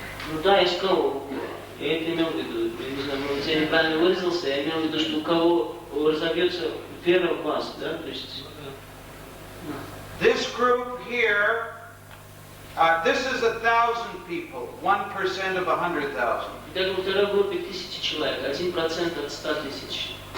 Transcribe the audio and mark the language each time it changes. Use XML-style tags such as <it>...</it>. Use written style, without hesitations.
<ru>Ну да, я сказал, я это имел в виду, я не знаю, может, я неправильно выразился, я имел в виду, что у кого разовьется вера в вас, да, то есть...</ru> <en>This group here, this is 1,000 people, 1% of 100,000.</en> <ru>Итак, во второй группе 1000 человек, 1% от 100 тысяч.</ru>